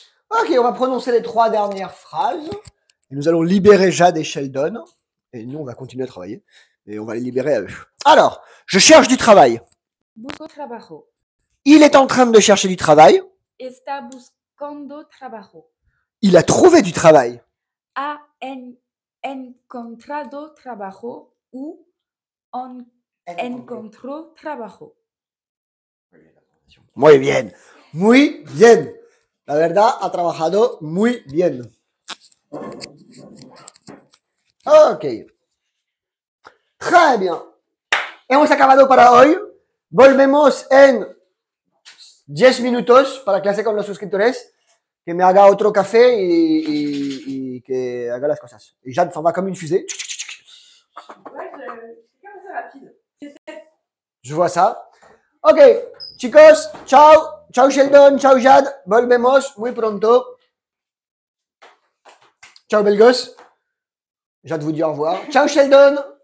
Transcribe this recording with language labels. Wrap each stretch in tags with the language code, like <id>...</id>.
<fr>Ok, on va prononcer les 3 dernières phrases. Et nous allons libérer Jade et Sheldon. Et nous, on va continuer à travailler. Et on va les libérer à eux. Alors, je cherche du travail.</fr> <es>Busco trabajo.</es> <fr>Il est en train de chercher du travail.</fr> <es>Está buscando trabajo.</es> <fr>Il a trouvé du travail.</fr> <es>Ha encontrado trabajo ou encontró trabajo. Muy bien. Muy bien. La verdad, ha trabajado muy bien. Ok.</es> <fr>Très bien.</fr> <es>Hemos acabado para hoy. Volvemos en 10 minutos para clase con los suscriptores. Que me haga otro café y que haga las cosas.</es> <fr>Et Jade s'en va comme une fusée. Ouais, c'est comme ça rapide. Je vois ça. Ok, chicos, ciao.</fr> <es>Ciao Sheldon, ciao Jade. Volvemos muy pronto.</es> <fr>Ciao Belgos. Jade vous dit au revoir. Ciao Sheldon.</fr>